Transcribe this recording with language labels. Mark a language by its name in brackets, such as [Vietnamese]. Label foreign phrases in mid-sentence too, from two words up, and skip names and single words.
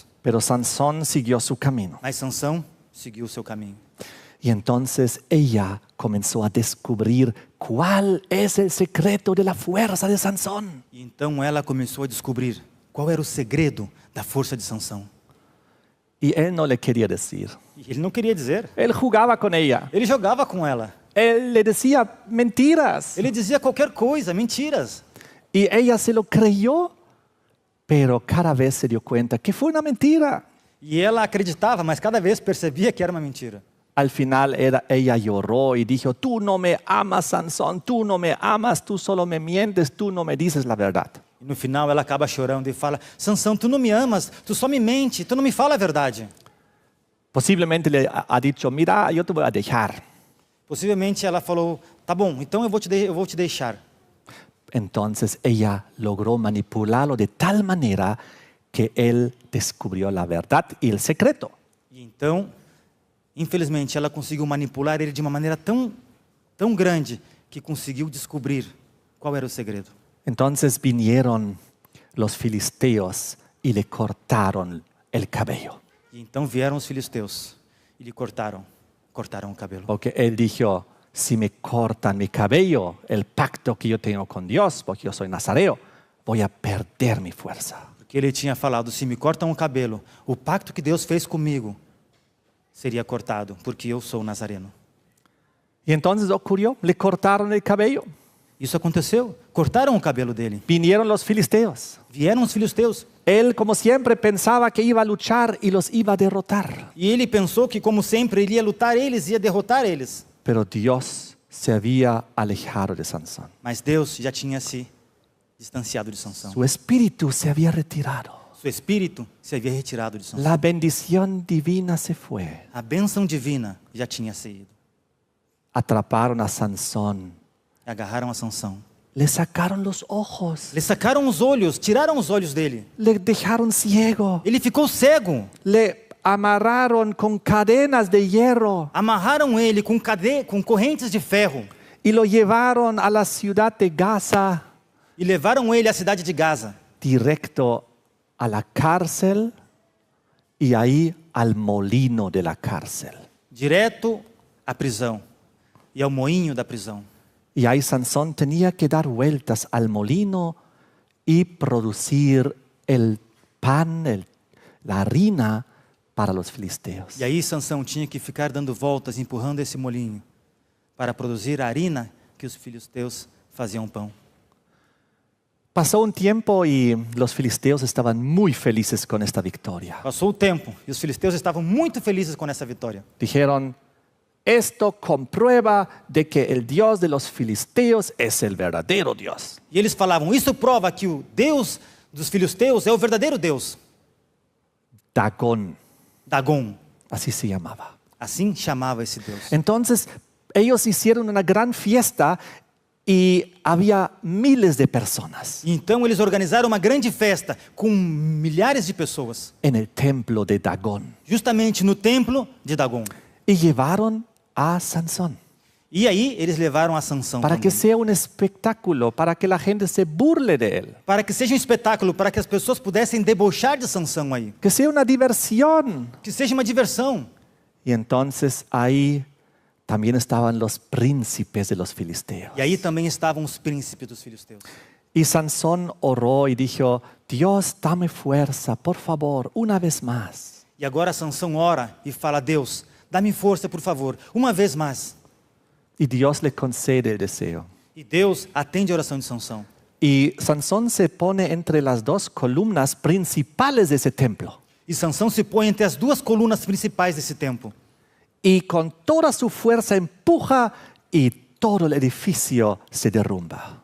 [Spanish] Pero Sansón siguió su camino. [Portuguese] Mas Sansão seguiu o seu caminho. [Spanish] Y entonces ella comenzó a descubrir cuál es el secreto de la fuerza de Sansón. [Portuguese] E então ela começou a descobrir qual era o segredo da força de Sansão. [Spanish] Y él no le quería decir. [Portuguese] E ele não queria dizer. [Spanish] Él jugaba con ella. [Portuguese] Ele jogava com ela. [Spanish] Él le decía mentiras. [Portuguese] Ele dizia qualquer coisa, [Spanish] mentiras. Y ella se lo creyó, pero cada vez se dio cuenta que fue una mentira. [Portuguese] E ela acreditava, mas cada vez percebia que era uma mentira. [Spanish] Al final ella lloró y dijo, tú no me amas, Sansón, tú no me amas, tú solo me mientes, tú no me dices la verdad. [Portuguese] E no final ela acaba chorando e fala: Sansão, tu não me amas, tu só me mente, tu não me fala a verdade. [Spanish] Posiblemente le ha dicho, mira, yo te voy a dejar. [Portuguese] Possivelmente ela falou: tá bom, então eu vou te deixar. [Spanish] Entonces ella logró manipularlo de tal manera que él descubrió la verdad y el secreto. [Portuguese] E então, infelizmente, ela conseguiu manipular ele de uma maneira tão grande que conseguiu descobrir qual era o segredo. [Spanish] Entonces vinieron los filisteos y le cortaron el cabello. [Portuguese] E então vieram os filisteus e lhe cortaram o cabelo. [Spanish] Porque él dijo, si me cortan mi cabello, el pacto que yo tengo con Dios, porque yo soy nazareo, voy a perder mi fuerza. [Portuguese] Porque ele tinha falado: se me cortam o cabelo, o pacto que Deus fez comigo seria cortado, porque eu sou nazareno. [Spanish] Y entonces ocurrió, le cortaron el cabello. [Portuguese] Isso aconteceu. Cortaram o cabelo dele. [Spanish] Vinieron los filisteos. [Portuguese] Vieram os filisteus. [Spanish] Él, como siempre, pensaba que iba a luchar y los iba a derrotar. [Portuguese] E ele pensou que, como sempre, ele ia lutar eles, ia derrotar eles. [Spanish] Pero Dios se había alejado de Sansón. [Portuguese] Mas Deus já tinha se distanciado de Sansão. [Spanish] Su espíritu se había retirado. [Portuguese] Seu espírito se havia retirado de Sansão. [Spanish] La bendición divina se fue. [Portuguese] A bênção divina já tinha saído. [Spanish] Atraparon a Sansón. [Portuguese] Agarraram a Sansão. [Spanish] Le sacaron los ojos. [Portuguese] Le sacaram os olhos, tiraram os olhos dele. [Spanish] Le dejaron ciego. [Portuguese] Ele ficou cego. [Spanish] Le amarraron con cadenas de hierro. [Portuguese] Amarraram ele com correntes de ferro. [Spanish] Y lo llevaron a la ciudad de Gaza. [Portuguese] E levaram ele à cidade de Gaza. [Spanish] Directo a la cárcel y ahí al molino de la cárcel. [Portuguese] Direto à prisão. E ao moinho da prisão. [Spanish] Y ahí Sansón tenía que dar vueltas al molino y producir el pan, la harina para los filisteos. [Portuguese] E aí Sansão tinha que ficar dando voltas, empurrando esse molinho para produzir a harina que os filisteus faziam pão. [Spanish] Pasó un tiempo y los filisteos estaban muy felices con esta victoria. [Portuguese] Passou o tempo e os filisteus estavam muito felizes com essa vitória. [Spanish] Dijeron, esto comprueba de que el Dios de los filisteos es el verdadero Dios. [Portuguese] E eles falavam, isso prova que o Deus dos filisteus é o verdadeiro Deus. [Spanish] Dagón, [Portuguese] Dagom, [Spanish] así se llamaba. [Portuguese] assim chamava esse Deus. [Spanish] Entonces, ellos hicieron una gran fiesta y había miles de personas [Portuguese] E então eles organizaram uma grande festa com milhares de pessoas, [Spanish] en el templo de Dagón [Portuguese] justamente no templo de Dagom. [Spanish] y llevaron a Sansón [Portuguese] E aí eles levaram a Sansão [Spanish] para que [Portuguese] também. [Spanish] sea un espectáculo, para que la gente se burle de él, [Portuguese] Para que seja um espetáculo, para que as pessoas pudessem debochar de Sansão aí. [Spanish] que sea una diversión. [Portuguese] Que seja uma diversão. [Spanish] Y entonces ahí también estaban los príncipes de los filisteos. [Portuguese] E aí também estavam os príncipes dos filisteus. [Spanish] Y Sansón oró y dijo, Dios, dame fuerza, por favor, una vez más. [Portuguese] E agora Sansão ora e fala, Deus, dá-me força, por favor, uma vez mais. [Spanish] Y Dios le concede el deseo. [Portuguese] E Deus atende a oração de Sansão. [Spanish] Y Sansón se pone entre las dos columnas principales de ese templo. [Portuguese] E Sansão se põe entre as duas colunas principais desse templo. [Spanish] Y con toda su fuerza empuja y todo el edificio se derrumba.